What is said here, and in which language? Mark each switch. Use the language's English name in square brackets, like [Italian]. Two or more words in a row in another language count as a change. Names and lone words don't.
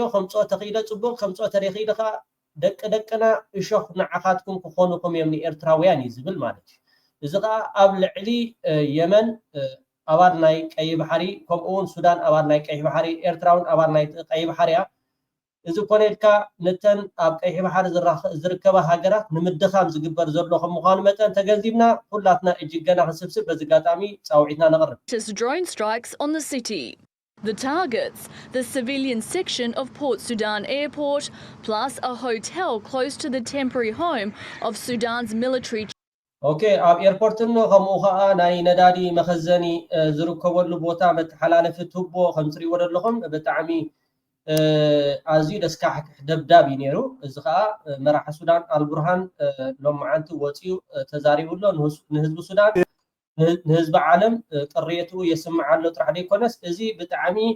[Tigrinya] ከምፆ ተኺለ ፅቡቅ ከምፆ ተደኺለ ከዓ ደቅና እሾኽ ንዓኻትኩም ክኾኑኩም እዮም ንኤርትራውያን እዩ ዝብል ማለት እዩ እዚ ከዓ ኣብ ልዕሊ የመን ኣባል ናይ ቀይ ባሕሪ ከምኡውን ሱዳን ኣባል ናይ ቀይ ባሕሪ ኤርትራውን ኣባል ናይ ቀይ ባሕሪ እያ እዚ ኮነልካ ነተን ኣብ ቀይ ባሕሪ ዝርከባ ሃገራት ንምድኻም ዝግበር ዘሎ ከም ምዃኑ መጠን ተገንዚብና ኩላትና እጅግ ገና ክንስብስብ በዚ ኣጋጣሚ ፃውዒትና ነቕርብ [English] Drone strikes on the city. The targets, the civilian section of Port Sudan Airport, plus a hotel close to the temporary home of Sudan's military. [Tigrinya] Okay, ኣብ ኤርፖርትን ከምኡ ከዓ ናይ ነዳዲ መኸዘኒ ዝርከበሉ ቦታ መተሓላለፊ ቱቦ ከም ትሪእዎ ዘለኹም ብጣዕሚ ኣዝዩ ደስካሕክሕ ደብዳብ እዩ ነይሩ እዚ ከዓ መራሒ ሱዳን አልቡርሃን ሎማዓንቲ ወፂኡ ተዛሪቡሎ ንህዝቢ ሱዳን ንህዝቢ ዓለም ጥሪቱ የስምዓሎ ጥራሕ ደይኮነስ እዚ ብጣዕሚ